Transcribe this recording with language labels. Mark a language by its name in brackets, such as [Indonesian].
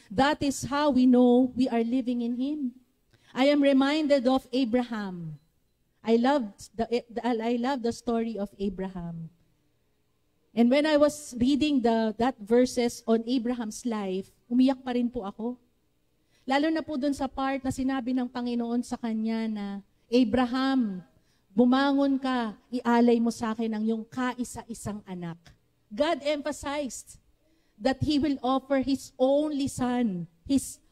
[English] That is how we know we are living in Him. I am reminded of Abraham. I love the story of Abraham. And when I was reading that verses on Abraham's life, [Filipino] umiyak pa rin po ako. Lalo na po dun sa part na sinabi ng Panginoon sa kanya na, Abraham, bumangon ka, ialay mo sa akin ang iyong kaisa-isang anak. [English] God emphasized that He will offer His only son, His